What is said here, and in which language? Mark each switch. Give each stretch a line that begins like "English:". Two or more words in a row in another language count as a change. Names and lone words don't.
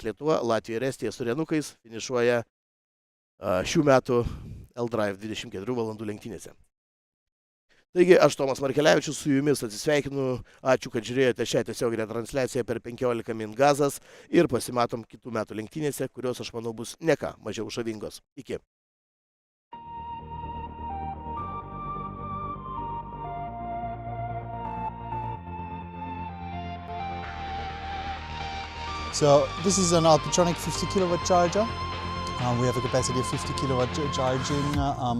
Lithuanian: Lietuva, Latvija ir Estija su Renukais finišuoja šių metų L-Drive 24 valandų lenktynėse. Taigi, aš Tomas Markelevičius su jumis atsisveikinu. Ačiū, kad žiūrėjote šią tiesioginę transliaciją per 15 min gazas ir pasimatom kitų metų lenktynėse, kurios, aš manau, bus ne ką mažiau žavingos. Iki.
English: So this is an Alpitronic 50 kilowatt charger. We have a capacity of 50 kilowatt charging.